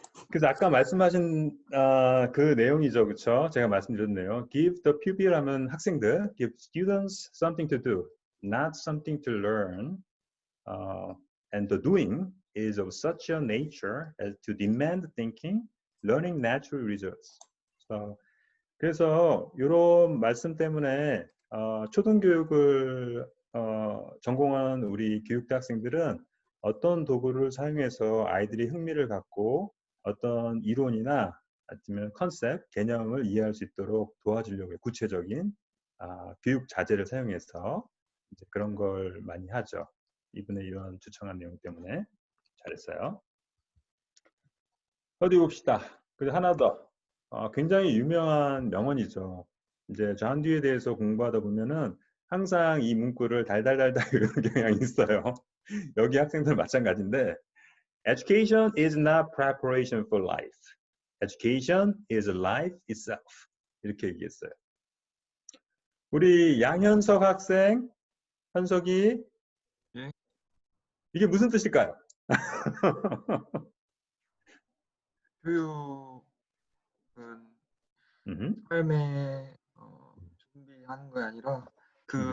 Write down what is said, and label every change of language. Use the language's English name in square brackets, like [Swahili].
[Korean] 그래서 아까 말씀하신 그 내용이죠, 그렇죠? 제가 말씀드렸네요. [English] Give the pupil [Korean] 하면 학생들, [English] give students something to do, not something to learn, and the doing is of such a nature as to demand thinking, learning natural results. [Korean] 그래서 이런 말씀 때문에 초등교육을 전공한 우리 교육대학생들은 어떤 도구를 사용해서 아이들이 흥미를 갖고 어떤 이론이나 아니면 컨셉, 개념을 이해할 수 있도록 도와주려고 해요. 구체적인 교육 자재를 사용해서 이제 그런 걸 많이 하죠. 이분의 이런 추천한 내용 때문에 잘했어요. 어디 봅시다. 그리고 하나 더. 굉장히 유명한 명언이죠. 이제 잔디에 대해서 공부하다 보면은 항상 이 문구를 달달달달 외우는 경향이 있어요. 여기 학생들 마찬가지인데 [English] Education is not preparation for life. Education is life itself. [Korean] 이렇게 얘기했어요. 우리 양현석 학생, 현석이 예? 이게 무슨 뜻일까요? 교육은 음흠. 삶에 준비하는 게 아니라 그